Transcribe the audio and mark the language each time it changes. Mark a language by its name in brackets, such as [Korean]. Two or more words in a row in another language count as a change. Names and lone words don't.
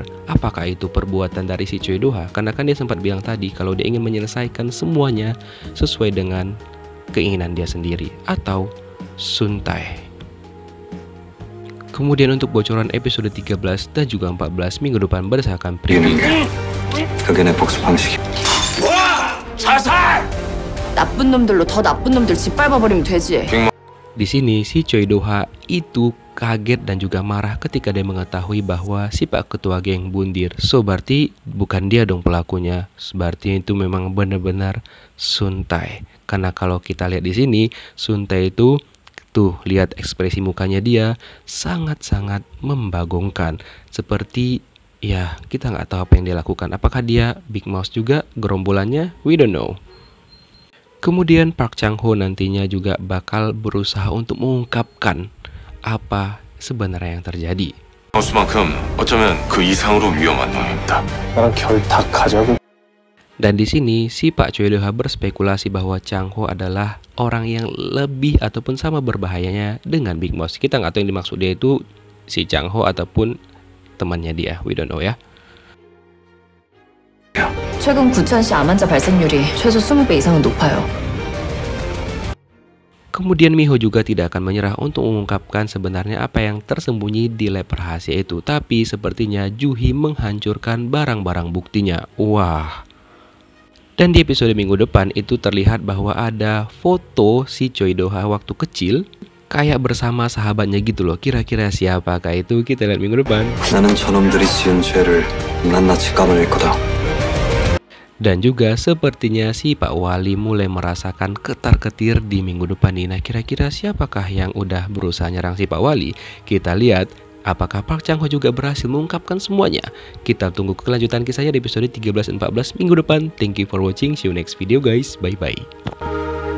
[Indonesian] Apakah itu perbuatan dari si Choi Do-ha? Karena kan dia sempat bilang tadi kalau dia ingin menyelesaikan semuanya sesuai dengan keinginan dia sendiri, atau Sun Tae. Kemudian untuk bocoran episode 13 dan juga 14 minggu depan berdasarkan preview. [Korean] 흑인의 복수 방식이. 나쁜 놈들로 더 나쁜 놈들 짓밟아버리면 되지. [Indonesian] Di sini si Choi Do-ha itu kaget dan juga marah ketika dia mengetahui bahwa si Pak Ketua Geng bundir. So berarti bukan dia dong pelakunya. Berarti itu memang benar-benar Sun Tae. Karena kalau kita lihat di sini, Sun Tae itu tuh lihat ekspresi mukanya dia sangat-sangat membagongkan. Seperti ya kita nggak tahu apa yang dia lakukan. Apakah dia Big Mouse juga gerombolannya? [English] We don't know. [Indonesian] Kemudian Park Chang Ho nantinya juga bakal berusaha untuk mengungkapkan apa sebenarnya yang terjadi. [Korean] 마우스만큼 어쩌면 그 이상으로 위험한 놈입니다. 나랑 결탁하자고. [Indonesian] Dan di sini si Pak Choi Do-ha berspekulasi bahwa Chang Ho adalah orang yang lebih ataupun sama berbahayanya dengan Big Mouse. Kita nggak tahu yang dimaksud dia itu si Chang Ho ataupun temannya dia. [English] We don't know ya. [Korean] 최근 구천시 암 환자 발생률이 최소 20배 이상은 높아요. [Indonesian] Kemudian Miho juga tidak akan menyerah untuk mengungkapkan sebenarnya apa yang tersembunyi di lab rahasia itu. Tapi sepertinya Juhi menghancurkan barang-barang buktinya. Wah. Dan di episode minggu depan itu terlihat bahwa ada foto si Choi Do-ha waktu kecil kayak bersama sahabatnya gitu loh. Kira-kira siapakah itu? Kita lihat minggu depan. [Korean] 나는 저놈들이 지은 죄를 낱낱이 까버릴 거다. [Indonesian] Dan juga sepertinya si Pak Wali mulai merasakan ketar-ketir di minggu depan nih. Nah, kira-kira siapakah yang udah berusaha nyerang si Pak Wali? Kita lihat Apakah Park Chang Ho juga berhasil mengungkapkan semuanya? Kita tunggu kelanjutan kisahnya di episode 13-14 minggu depan. [English] Thank you for watching. See you next video guys. Bye bye.